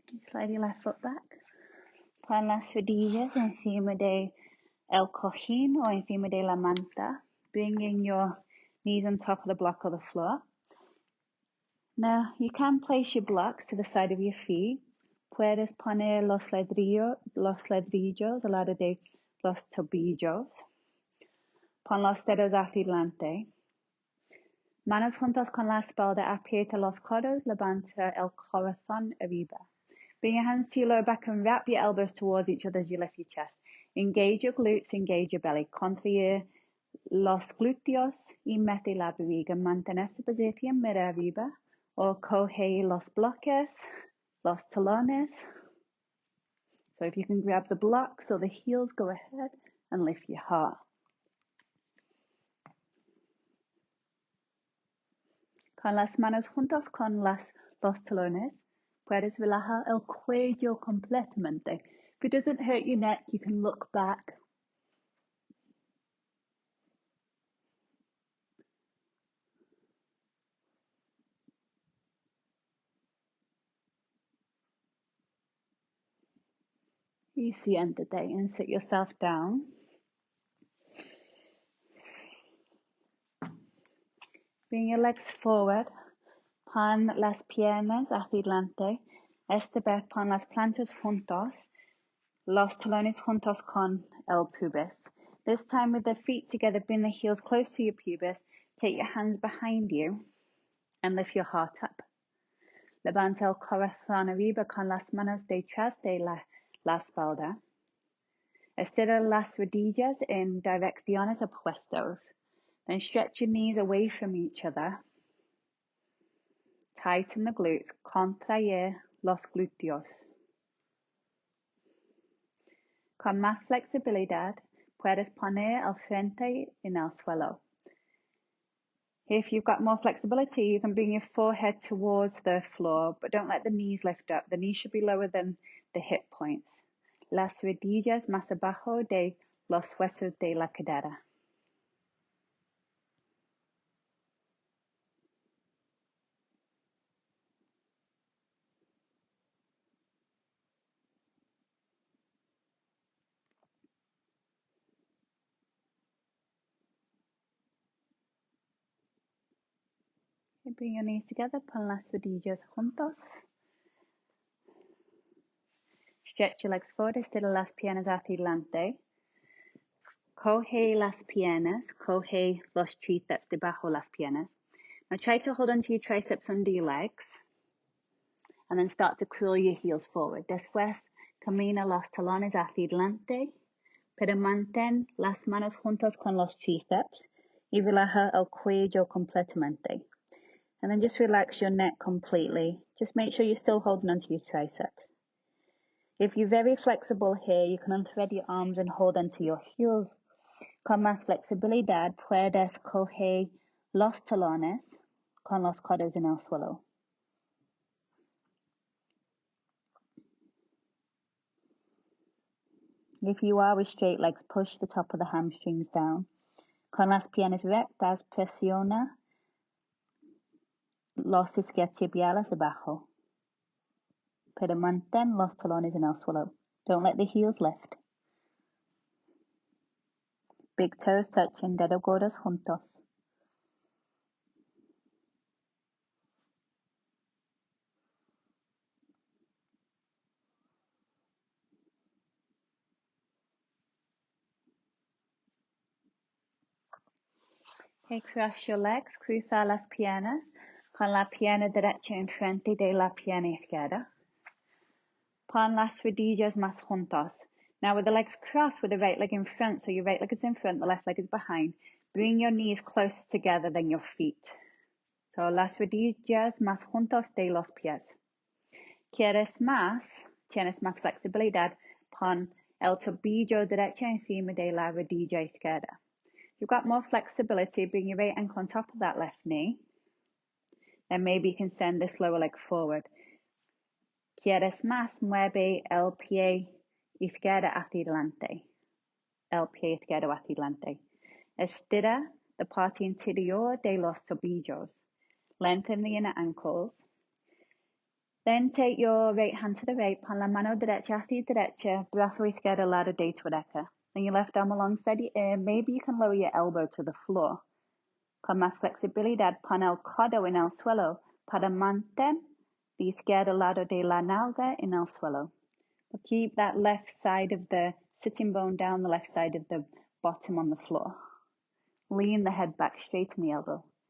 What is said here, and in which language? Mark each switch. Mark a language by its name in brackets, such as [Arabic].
[English] Slide your left foot back. [Spanish] Pon las rodillas encima de el cojín [English] or [Spanish] encima de la manta, [English] bringing your knees on top of the block or the floor. Now, you can place your blocks to the side of your feet. [Spanish] Puedes poner los ladrillos al lado de los tobillos. Pon los dedos hacia adelante. Manos juntas con la espalda, aprieta los codos, levanta el corazón arriba. [English] Bring your hands to your lower back and wrap your elbows towards each other as you lift your chest. Engage your glutes, engage your belly. [Spanish] Contrae los glúteos y mete la barriga. Mantén esta posición, mira arriba. Or coge los bloques, los talones. [English] So if you can grab the blocks or the heels, go ahead and lift your heart. [Spanish] Con las manos juntas con los talones, puedes relajar el cuello completamente. [English] If it doesn't hurt your neck, you can look back. [Spanish] Y siéntate [English] and sit yourself down. Bring your legs forward. [Spanish] Pon las piernas hacia adelante. Esta vez pon las plantas juntos. Los talones juntos con el pubis. [English] This time with the feet together, bring the heels close to your pubis. Take your hands behind you and lift your heart up. [Spanish] Levanta el corazón arriba con las manos detrás de la espalda. Estira las rodillas en direcciones opuestas. [English] Then stretch your knees away from each other. Tighten the glutes. [Spanish] Contraer los glúteos. Con más flexibilidad, puedes poner el frente en el suelo. [English] If you've got more flexibility, you can bring your forehead towards the floor, but don't let the knees lift up. The knees should be lower than the hip points. [Spanish] Las rodillas más abajo de los huesos de la cadera. [English] Okay, bring your knees together, [Spanish] pon las rodillas juntos. [English] Stretch your legs forward, [Spanish] estira las piernas hacia adelante. Coge las piernas, coge los tríceps debajo las piernas. [English] Now try to hold onto your triceps under your legs and then start to curl your heels forward. [Spanish] Después, camina los talones hacia adelante, pero mantén las manos juntos con los tríceps y relaja el cuello completamente. [English] And then just relax your neck completely. Just make sure you're still holding onto your triceps. If you're very flexible here, you can unthread your arms and hold onto your heels. [Spanish] Con más flexibilidad, puedes coger los talones con los codos en el suelo. [English] If you are with straight legs, push the top of the hamstrings down. [Spanish] Con las piernas rectas, presiona los isquiotibiales abajo. Pero mantén los talones en el suelo. [English] Don't let the heels lift. Big toes touching, [Spanish] dedos gordos juntos. [English] Okay, cross your legs, [Spanish] cruza las piernas, con la pierna derecha enfrente de la pierna izquierda. Pon las rodillas más juntas. [English] Now with the legs crossed, with the right leg in front, so your right leg is in front, the left leg is behind, bring your knees closer together than your feet. [Spanish] So las rodillas más juntas de los pies. Tienes más flexibilidad, pon el tobillo derecho encima de la rodilla izquierda. [English] You've got more flexibility, bring your right ankle on top of that left knee. Then maybe you can send this lower leg forward. [Spanish] Quieres más, mueve el pie izquierdo hacia adelante. El pie izquierdo hacia adelante. Estira [English] the part [Spanish] interior de los tobillos. [English] Lengthen the inner ankles. Then take your right hand to the right, [Spanish] pon la mano derecha hacia derecha, brazo izquierdo al lado de tu derecha. [English] Then your left arm alongside your ear. Maybe you can lower your elbow to the floor. [Spanish] Con más flexibilidad, pon el codo en el suelo para mantener the izquierdo lado de la nalga en el suelo. [English] But keep that left side of the sitting bone down, the left side of the bottom on the floor. Lean the head back, straighten the elbow.